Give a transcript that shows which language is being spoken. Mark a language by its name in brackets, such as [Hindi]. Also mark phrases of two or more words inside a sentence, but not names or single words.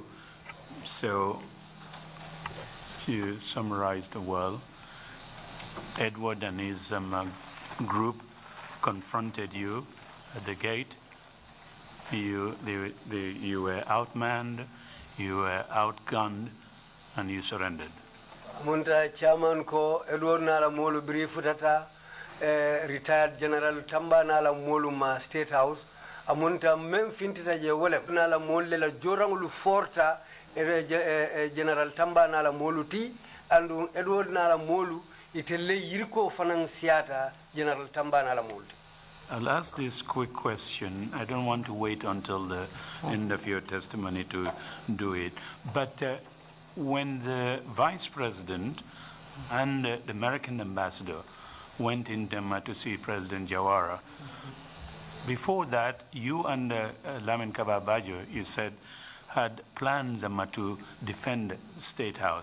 [English] So, to summarize the well, Edward and his group confronted you at the gate. You were outmanned, you were outgunned, and you surrendered. [Mandingo] Munta chairman ko Edward nala molu brief data retired General Tamba nala molu ma State House. Amunta mem fintita je wole nala molu la jorangulu forta General Tamba nala molu ti andu Edward nala molu itelle yirko fanan siata General Tamba nala molu. [English] I'll ask this quick question. I don't want to wait until the end of your testimony to do it. But when the Vice President and the American ambassador went in Denmark to see President Jawara, before that, you and Lamin Kababajo, you said, had plans to defend State House.